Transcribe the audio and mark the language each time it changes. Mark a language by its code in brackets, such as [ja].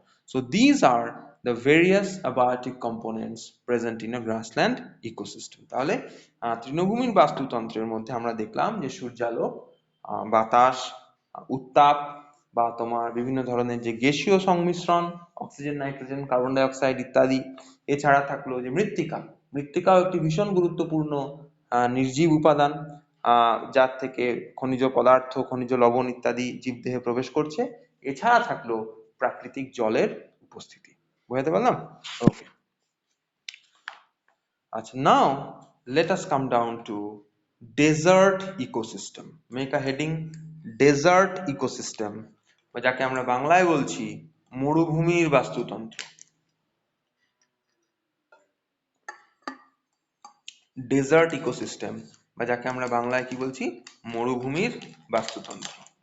[en] So these are the various abiotic components present in a grassland ecosystem. [bn] তাহলে তৃণভূমির বাস্তুতন্ত্রের মধ্যে আমরা দেখলাম যে সূর্যালোক, বাতাস, উত্তাপ বা তোমার বিভিন্ন ধরনের যে গ্যাসীয় সংমিশ্রণ, oxygen, nitrogen, carbon die oxide ইত্যাদি। এছাড়া থাকলো যে মৃত্তিকাও একটি ভীষণ গুরুত্বপূর্ণ নির্জীব উপাদান, যার থেকে খনিজ পদার্থ, খনিজ লবণ ইত্যাদি জীবদেহে প্রবেশ করছে। এছাড়া থাকলো প্রাকৃতিক জলের উপস্থিতি। বুঝতে পারলাম? [en] Okay, আচ্ছা, now let us come down to desert ecosystem. Make a heading, desert ecosystem, [bn] বা যাকে আমরা বাংলায় বলছি মরুভূমির বাস্তুতন্ত্র। [en] desert ecosystem, [bn] বা যাকে আমরা বাংলায় কি বলছি, মরুভূমির বাস্তুতন্ত্র।